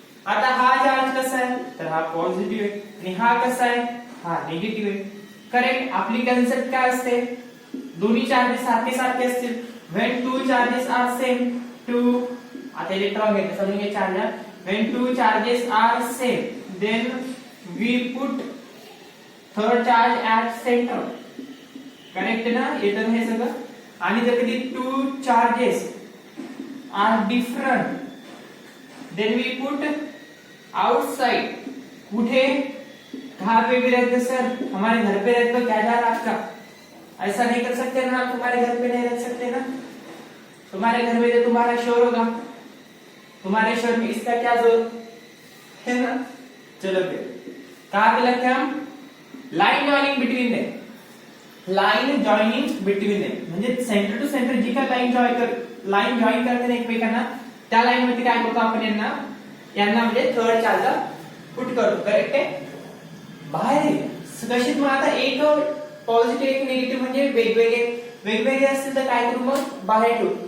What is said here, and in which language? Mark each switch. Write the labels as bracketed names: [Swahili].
[Marathi] आता हा चार्ज कसा आहे, तर हा पॉझिटिव्ह आहे आणि हा कसा आहे, हा निगेटिव्ह आहे. करेक्ट. आपली कन्सेप्ट काय असते, दोन्ही चार्जेस सारखे असतील. [English] When two charges are same, [Marathi] आता इलेक्ट्रॉन घेतलं समजून घे charge. [English] When two charges are same, then we put third charge at center. [Marathi] Correct ना, येतं हे सगळं. आणि जर कधी [English] two charges are different, then we put outside. [Hindi] कुठे, कहाँ पे भी रहते सर, हमारे घर पे रहते तो क्या जा रहा आपका, ऐसा नहीं कर सकते ना, आप तुम्हारे घर पे नहीं रख सकते ना. तुम्हारे घर में तो तुम्हारा शोर होगा, तुम्हारे शोर में इसका क्या जोर है ना. चलो फिर कहाँ पे लगते हम, [English] Line joining between them. Line joining between them [Marathi] म्हणजे सेंटर टू सेंटर जी का लाइन जॉइन करते ना एकमेकांना, त्या लाइन मध्ये काय करतो आपण, यांना म्हणजे थर्ड चार्ज पुट करतो. करेक्ट आहे. बाहेर कशीच मग आता एक पॉझिटिव्ह एक निगेटिव्ह म्हणजे वेगवेगळे असतील तर काय करू मग, बाहेर ठेवू.